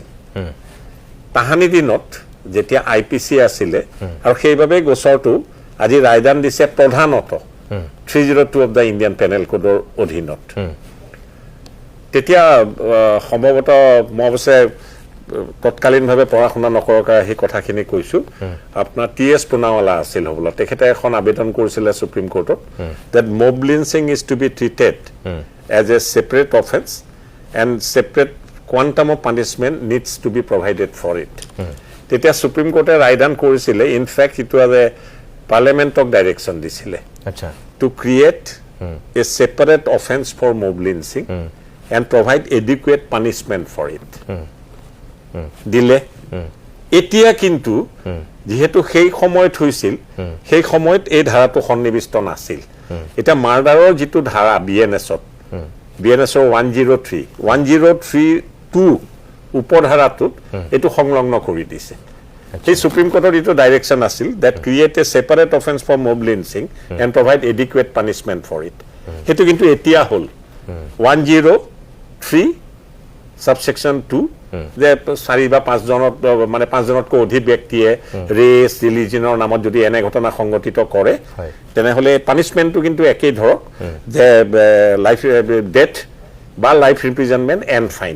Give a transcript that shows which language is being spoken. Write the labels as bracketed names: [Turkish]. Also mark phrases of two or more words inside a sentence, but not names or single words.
[Assamese] তাহানি দিনত যেতিয়া IPC আছিলে, আৰু সেইবাবে গোচৰটো আজি ৰায়দান দিছে প্ৰধানত 302 [English] of the [Assamese] ইণ্ডিয়ান পেনেল কোডৰ অধীনত। তেতিয়া সম্ভৱতঃ মই অৱশ্যে তৎকালীনভাৱে পঢ়া শুনা নকৰাকৈ সেই কথাখিনি কৈছোঁ। আপোনাৰ TS পুনাৱালা আছিল হ'বলা, তেখেতে এখন আবেদন কৰিছিলে সুপ্ৰিম কোৰ্টত [English] that mob lynching is to be treated as a separate offense and separate quantum of punishment needs to be provided for it. [Assamese] তেতিয়া সুপ্ৰিম কোৰ্টে ৰায়দান কৰিছিলে, [English] in fact it was a [Assamese] পাৰ্লিয়ামেণ্টক ডাইৰেকশ্যন দিছিলে [English] to create a separate offense for mob lynching and provide adequate punishment for it. [Assamese] দিলে। এতিয়া কিন্তু যেহেতু সেই সময়ত হৈছিল, সেই সময়ত এই ধাৰাটো সন্নিৱিষ্ট নাছিল। এতিয়া মাৰ্ডাৰৰ যিটো ধাৰা BNSৰ 103(2) উপধাৰাটোত এইটো সংলগ্ন কৰি দিছে। সেই সুপ্ৰিম কোৰ্টৰ এইটো ডাইৰেকশ্যন আছিল [English] that create a separate offense for mob lynching and provide adequate punishment for it. [Assamese] সেইটো কিন্তু এতিয়া হ'ল 103 subsection 2, যে 4 বা 5 জনত, মানে 5 জনতকৈ অধিক ব্যক্তিয়ে ৰেচ, ৰিলিজনৰ নামত যদি এনে ঘটনা সংঘটিত কৰে, তেনেহ'লে পানিছমেণ্টটো কিন্তু একেই ধৰক, যে [English] life death [Assamese] বা [English] life imprisonment and fine.